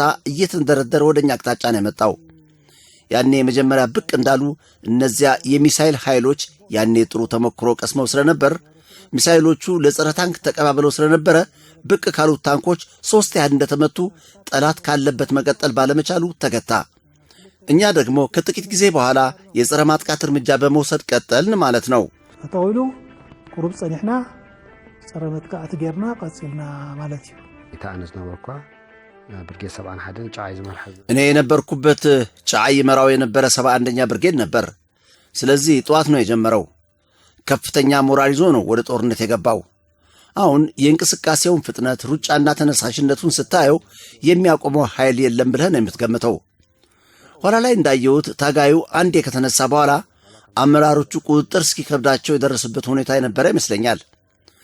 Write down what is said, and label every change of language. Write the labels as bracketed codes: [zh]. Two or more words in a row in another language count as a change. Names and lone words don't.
[am] እየተንደረደረ ወደኛ አቅጣጫ ነው የመጣው። ያኔ መጀመሪያ ብቅ እንዳሉ እነዚያ የሚሳኤል ኃይሎች ያኔ ጥሩ ተሞክሮ ቀስመው ስለነበር ሚሳኤሎቹ ለጸረ ታንክ ተቀባብለው ስለነበረ ብቅ ካሉት ታንኮች 3 ያህል እንደተመቱ ጠላት ካለበት መቀጠል ባለመቻሉ ተገታ። እኛ ደግሞ ከጥቂት ጊዜ በኋላ የጸረ ማጥቃት እርምጃ በመውሰድ ቀጠልን ማለት ነው። [ti] ተጠውሉ ቁሩብ ጸኒሕና ጸረ መጥቃዕት ጌርና ቀጽልና ማለት እዩ። ኢታአነስ ነበርኳ ብርጌድ 71 ጫዓይ ዝመርሐ [am] እኔ የነበርኩበት ጫዓይ መራው የነበረ 71ኛ ብርጌድ ነበር። ስለዚህ ጠዋት ነው የጀመረው። ከፍተኛ ሞራል ይዞ ነው ወደ ጦርነት የገባው። አሁን የእንቅስቃሴውን ፍጥነት ሩጫና ተነሳሽነቱን ስታየው የሚያቆመው ኃይል የለም ብለህ ነው የምትገምተው። ኋላ ላይ እንዳየሁት ታጋዩ አንዴ ከተነሳ በኋላ አመራሮቹ ቁጥጥር እስኪከብዳቸው የደረሰበት ሁኔታ የነበረ ይመስለኛል።